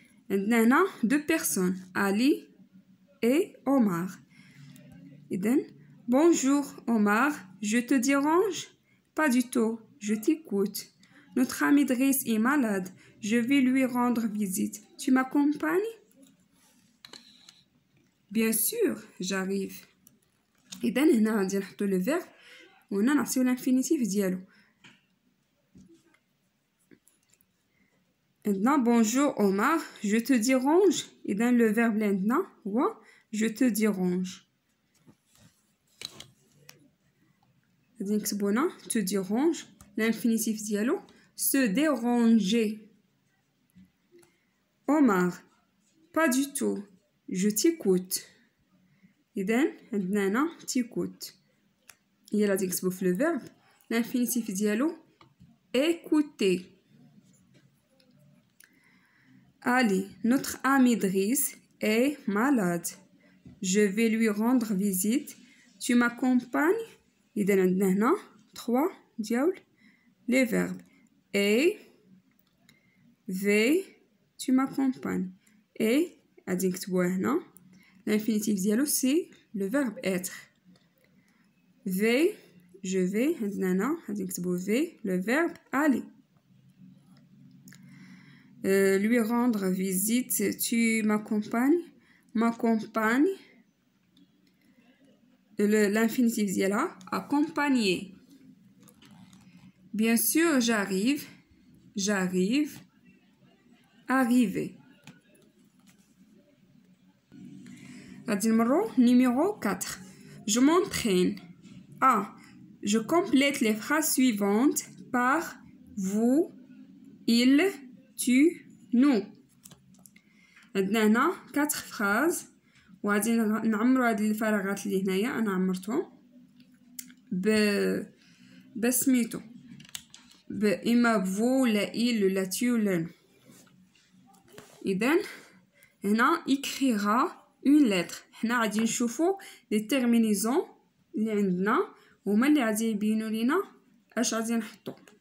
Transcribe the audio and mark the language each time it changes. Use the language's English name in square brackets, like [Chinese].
[Arabic] عندنا هنا [French] deux personnes Ali et Omar. إذن Bonjour Omar, je te dérange? Pas du tout, je t'écoute. Notre ami Driss est malade, je vais lui rendre visite. Tu m'accompagnes? Bien sûr, j'arrive. [Arabic] إذن هنا غادي نحطو لو فيرب وهنا نعطيو l'infinitif ديالو. [French] عندنا Bonjour Omar, je te dérange. إذن le verbe [Arabic] اللي عندنا هو [French] je te dérange. [Arabic] غادي نكتبو هنا [French] te dérange [Arabic] l'infinitif ديالو [French] se déranger. Omar, pas du tout, je t'écoute. [Arabic] إذن عندنا هنا [French] t'écoute. [Arabic] هي غادي نكتبو في لو فيرب l'infinitif ديالو écouter. [French] allez, notre ami Driss est malade. Je vais lui rendre visite. Tu m'accompagnes. [Arabic] إذا عندنا هنا 3 ديال [French] les verbes. Et vais, tu m'accompagnes. [Arabic] Et غادي نكتبوها هنا. [French] L'infinitif ديالو c'est le verbe être. Vais, je vais. [Arabic] عندنا هنا غادي نكتبو [French] vais, le verbe aller. Lui rendre visite, tu m'accompagnes. M'accompagne. L'infinitif ديالها accompagner. Bien sûr, j'arrive. J'arrive. Arriver. [Arabic] غادي نمرو numéro 4. [French] Je m'entraîne. A. Je complète les phrases suivantes par vous, il, tu, nous. [Arabic] عندنا هنا [French] 4 phrases [Arabic] وغادي نعمرو هاد الفراغات اللي هنايا. انا عمرتهم بسميتو اما فو لا il لا tu لا nous. [French] اذا هنا écrira une lettre. [Arabic] حنا غادي نشوفو لي تيرمينيزون اللي عندنا هما اللي غادي يبينوا لينا اش غادي نحطو.